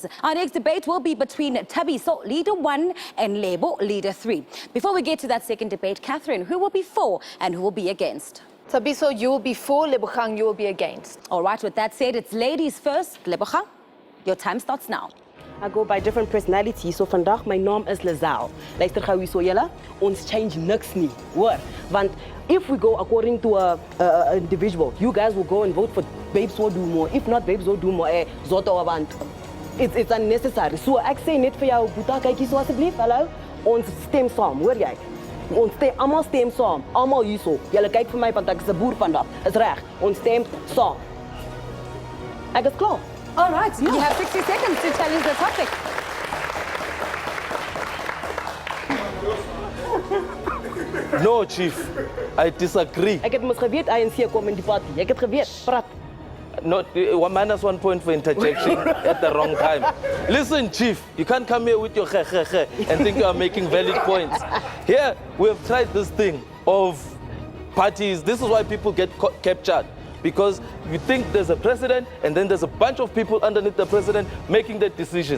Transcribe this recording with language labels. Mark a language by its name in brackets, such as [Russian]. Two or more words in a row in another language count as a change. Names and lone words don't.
[English] Our next debate will be between Kagiso, Leader 1, and Lebo, Leader 3. Before we get to that second debate, Catherine, who will be for and who will be against? Kagiso, you will be for. Lebogang, you will be against. All right, with that said, it's ladies first. Lebogang, your time starts now. I go by different personalities. [Afrikaans] So vandaag my naam is Lazaal. Luister gou hierso julle, ons change niks nie, hoor? [English] Want if we go according to a individual, you guys will go and vote for babes will do more. If not, babes will do more. Zoto abantu. It's unnecessary. [Afrikaans] So ek sê net vir jou, Boeta, kyk hier so asseblief. Hallo. Ons stem saam, hoor jy? Ons stem almal stem saam. Almal hierso. Julle kyk vir my want ek is 'n boer vandag. Is reg. Ons stem saam. Ek is klaar. [English] All right, you have 60 seconds to challenge the topic. No, Chief, I disagree. [Afrikaans] Ek het mos geweet ANC kom in die party. Ek het geweet. Praat. [English] Not -1 point for interjection at the wrong time. Listen, Chief, you can't come here with your and think you are making valid points. Here, we have tried this thing of parties. This is why people get captured. Because you think there's a president and then there's a bunch of people underneath the president making the decisions.